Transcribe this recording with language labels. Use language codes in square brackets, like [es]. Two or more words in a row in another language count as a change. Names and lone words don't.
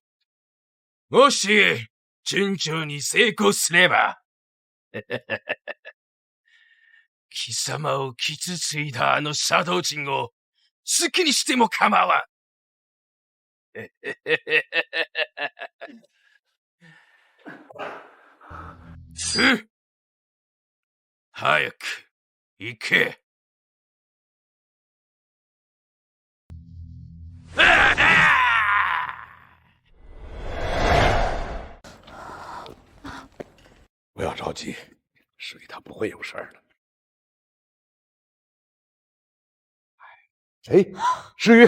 [ja] もし、順調に成功すれば、貴様を傷ついたあのシャドウ陣を好きにしても構わん。早く、行け。 [zh] 不要着急，时雨他不会有事儿的。哎，时雨，